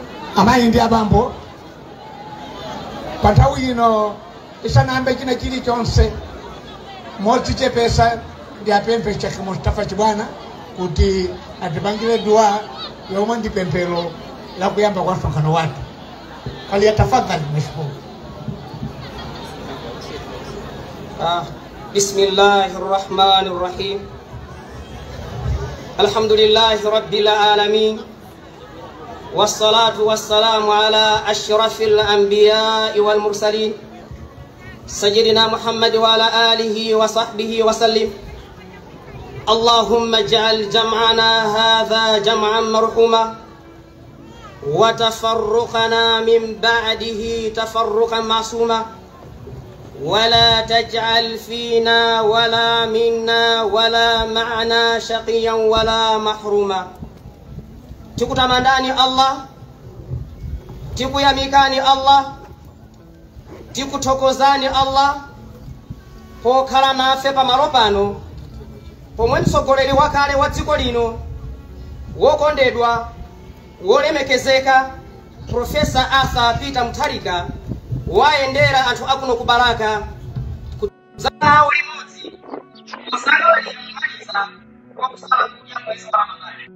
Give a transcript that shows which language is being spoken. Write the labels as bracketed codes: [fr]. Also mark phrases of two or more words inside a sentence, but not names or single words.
[ny] amayi ndi abambo panthawi ino isanambe china chilichonse modzichepesa ndi apemphe Sheikh Mustafa Chibwana kuti atipangire dua yomwe ndi pemphero la kuyamba kwa msonkhano wathu. [sw] Faliyatafadhali mashukuru. [ar] بسم الله الرحمن الرحيم. الحمد لله رب العالمين. والصلاة والسلام على أشرف الأنبياء والمرسلين. سيدنا محمد وعلى آله وصحبه وسلم. اللهم اجعل جمعنا هذا جمعا مرحوما وتفرقنا من بعده تفرقا معصوما. ولا تجعل فينا ولا منا ولا معنا شقيا ولا محروما. [ny] Tikutamandani Allah, tikuyamikani Allah, tikutokozani Allah pokhala nafe pamalo pano pomwe mtsogoleri wakale wa dziko lino wokondedwa wolemekezeka Profesa Arthur Peter Mutharika wayendera anthu akuno kubalaka kuzanawo limodzi kusala limaliza kwa kusala kuja mwezi wa Ramadhani.